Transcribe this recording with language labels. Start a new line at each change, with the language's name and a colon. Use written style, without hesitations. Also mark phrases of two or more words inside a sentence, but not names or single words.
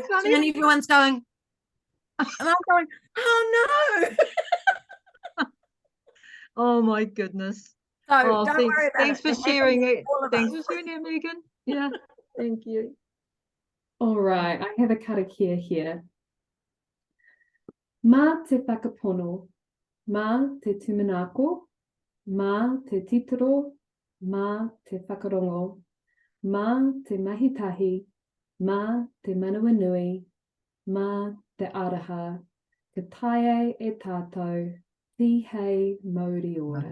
English: talking and funny. everyone's going, and I'm going, oh no. Oh my goodness. So Oh, don't thanks, worry about thanks it. for It happens sharing to it. all of Thanks us. for sharing that, Megan. Yeah, thank you. All right, I have a karakia here.
Māori: Mā te whakapono, mā te tumanako, mā te titiro, mā te whakarongo, mā te mahitahi, mā te manawa nui, mā te araha, ka tae e tātou, tihei mauri ora.